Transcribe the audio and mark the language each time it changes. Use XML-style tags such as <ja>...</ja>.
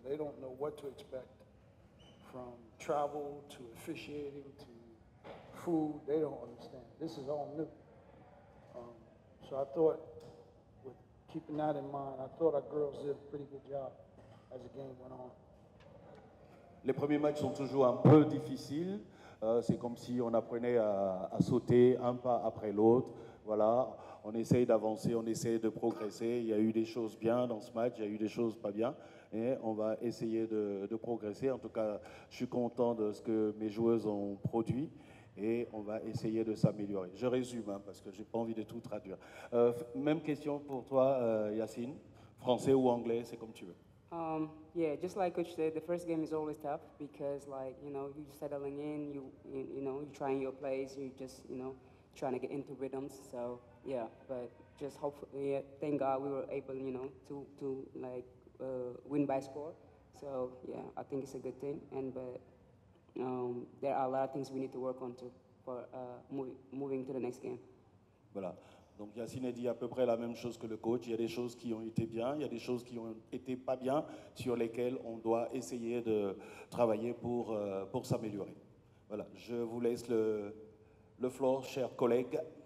<en>They don't know what to expect, from travel to officiating to food. They don't understand. This is all new. So I thought, with keeping that in mind, I thought our girls did a pretty good job as the game went on.</en> <fr>Les premiers matchs sont toujours un peu difficiles. C'est comme si on apprenait à sauter un pas après l'autre. Voilà, on essaye d'avancer, on essaye de progresser. Il y a eu des choses bien dans ce match, il y a eu des choses pas bien. Et on va essayer de progresser. En tout cas, je suis content de ce que mes joueuses ont produit. Et on va essayer de s'améliorer. Je résume, hein, parce que je n'ai pas envie de tout traduire. Même question pour toi, Yassine. Français ou anglais, c'est comme tu veux.</fr> <en>Yeah, just like Coach said, the first game is always tough because, like, you know, you're settling in, you know, you're trying your plays, you just, you know, trying to get into rhythms. So yeah, but just hopefully, yeah, thank God we were able, you know, to like win by score. So yeah, I think it's a good thing. And but there are a lot of things we need to work on too for moving to the next game.</en> <fr>Voilà. Donc Yassine a dit à peu près la même chose que le coach. Il y a des choses qui ont été bien, il y a des choses qui ont été pas bien, sur lesquelles on doit essayer de travailler pour s'améliorer. Voilà. Je vous laisse le floor, chers collègues.</fr>